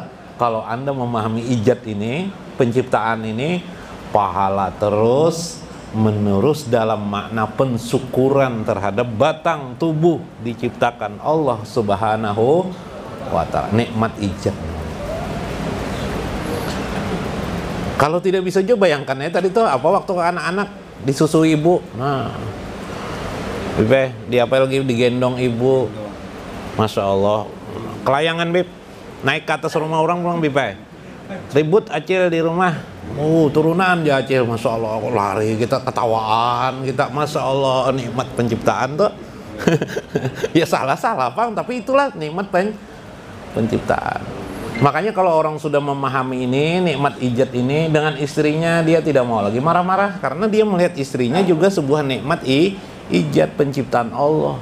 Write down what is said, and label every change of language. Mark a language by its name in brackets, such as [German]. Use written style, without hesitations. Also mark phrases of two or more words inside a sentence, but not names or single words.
[Indonesian] Kalau Anda memahami ijad ini, penciptaan ini, pahala terus menerus dalam makna pensyukuran terhadap batang tubuh diciptakan Allah [Arabic] سبحانه وتعالى. [Indonesian] Nikmat ijad. Kalau tidak bisa juga bayangkan ya tadi tuh apa waktu anak-anak disusui ibu. Nah, Bib, diapa lagi digendong ibu, [Arabic] ما شاء الله, [Banjar] kelayangan Bib, naik ke atas rumah orang pulang Bib, ribut Acil di rumah, turunan ya Acil, [Arabic] ما شاء الله, [Indonesian] lari kita ketawaan, kita [Arabic] ما شاء الله [Indonesian] nikmat penciptaan tuh, ya salah Bang, tapi itulah nikmat penciptaan. Makanya kalau orang sudah memahami ini nikmat ijad ini dengan istrinya dia tidak mau lagi marah-marah karena dia melihat istrinya juga sebuah nikmat ijad penciptaan Allah.